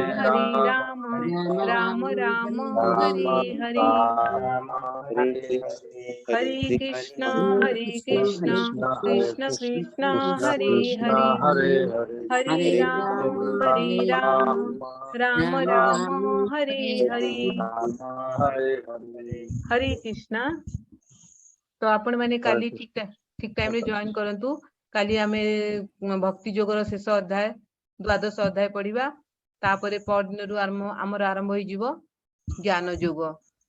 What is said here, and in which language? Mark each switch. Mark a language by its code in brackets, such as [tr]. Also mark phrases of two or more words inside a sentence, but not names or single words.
[sa] राम राम हरे हरे हरे कृष्ण कृष्ण कृष्ण हरे हरे हरे राम राम राम हरे हरे [or] ହରେ କୃଷ୍ଣା ତ ଆପଣ ମାନେ କାଲି ଠିକ୍ ଟାଇମ୍ ରେ ଜଏନ୍ କରନ୍ତୁ କାଲି ଆମେ ଭକ୍ତି ଯୋଗର ଶେଷ ଅଧ୍ୟାୟ ଦ୍ୱାଦଶ ଅଧ୍ୟାୟ ପଢ଼ିବା ତାପରେ ପରଦିନ ରୁ ଆରମ୍ଭ ହୋଇ ଯିବ ଜ୍ଞାନ ଯୋଗ